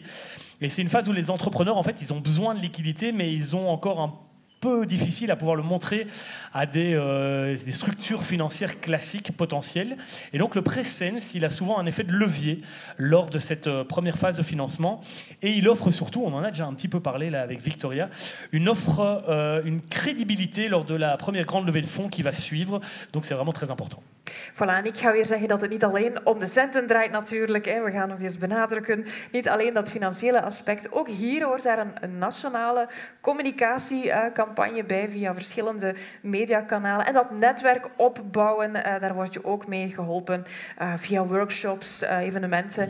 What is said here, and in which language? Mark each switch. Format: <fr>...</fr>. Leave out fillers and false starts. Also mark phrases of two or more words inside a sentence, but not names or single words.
<fr>Et c'est une phase où les entrepreneurs, en fait, ils ont besoin de liquidité, mais ils ont encore un peu difficile à pouvoir le montrer à des structures financières classiques potentielles. Et donc le prêt Sense, il a souvent un effet de levier lors de cette première phase de financement. Et il offre surtout, on en a déjà un petit peu parlé là avec Victoria, une crédibilité lors de la première grande levée de fonds qui va suivre. Donc c'est vraiment très important. Voilà,</fr> <nl>en ik ga weer zeggen dat het niet alleen om de centen draait natuurlijk. We gaan nog eens benadrukken. Niet alleen dat financiële aspect. Ook hier hoort daar een nationale communicatiecampagne bij via verschillende mediakanalen. En dat netwerk opbouwen, daar word je ook mee geholpen via workshops, evenementen.</nl>